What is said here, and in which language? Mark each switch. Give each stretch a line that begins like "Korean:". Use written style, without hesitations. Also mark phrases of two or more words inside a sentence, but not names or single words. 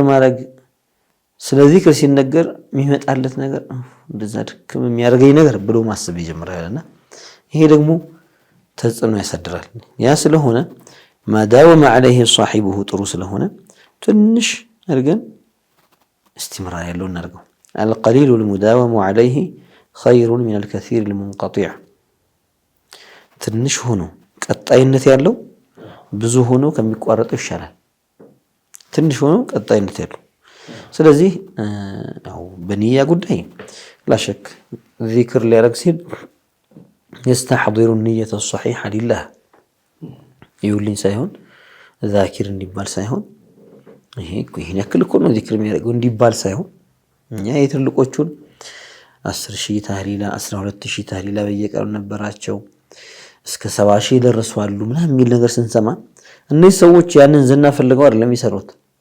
Amharic: ማድረግ ስለ ዚክር ሲነገር የሚመጣለት ነገር እንደዛ ድክም የሚያደርገኝ ነገር ብሎ ማሰብ ይጀምራልና ይሄ ደግሞ ተጽዕኖ ያሳድራል። ያ ስለሆነ
Arabic: ما داوم عليه صاحبه
Amharic: ጥሩ ስለሆነ ትንሽ አድርገን استمرار ያለው እናድርገው።
Arabic: القليل المداوم عليه خير من الكثير المنقطع።
Amharic: ትንሽ ሆኖ ቀጣይነት ያለው ብዙ ሆኖ ከሚቋረጥ ይሻላል። ትንሽ ሆኖ ቀጣይነት ያለው። ስለዚህ ያው በኒያ ጉዳይ ላሸክ ዚክር ሊያረግ ሲል
Arabic: يستحضر النية الصحيحة لله
Amharic: يقولين سايهون ذاكر እንዲባል ሳይሆን ይሄን ያክል እኮ ነው ዚክር የሚያደርገው እንዲባል ሳይሆን እኛ የትልቆቹን 10,000 ታህሊላ 12,000 ታህሊላ በየቀኑ ነበራቸው እስከ 70,000 ደረሱ አሉ ምናምን የሚል ነገር ስንሰማ እነዚህ ሰዎች ያንን ዝና ፈልገው አይደለም ይሰሩት።